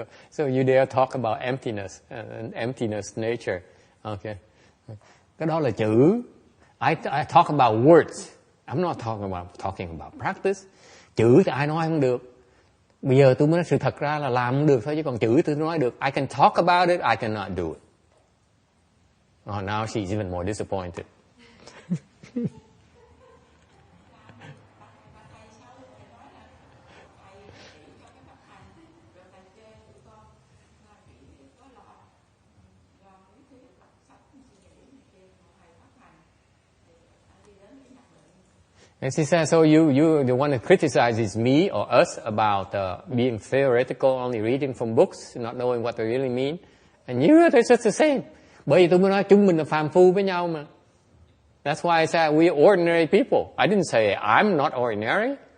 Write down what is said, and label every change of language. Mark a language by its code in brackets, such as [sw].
[en] So you dare talk about emptiness and emptiness nature. Okay. [vi] Cái đó là chữ. [en] I talk about words. I'm not talking about practice. [vi] Chữ thì ai nói không được. Bây giờ tôi mới nói sự thật ra là làm không được thôi, chứ còn chữ tôi nói được. [en] I can talk about it, I cannot do it. Oh, now she's even more disappointed. And she says, so you the one that criticizes me or us about being theoretical, only reading from books, not knowing what they really mean. And you are just the same. [vi] Bởi vì tôi mới nói chúng mình là phàm phu với nhau mà. [en] That's why I said we are ordinary people. I didn't say I'm not ordinary.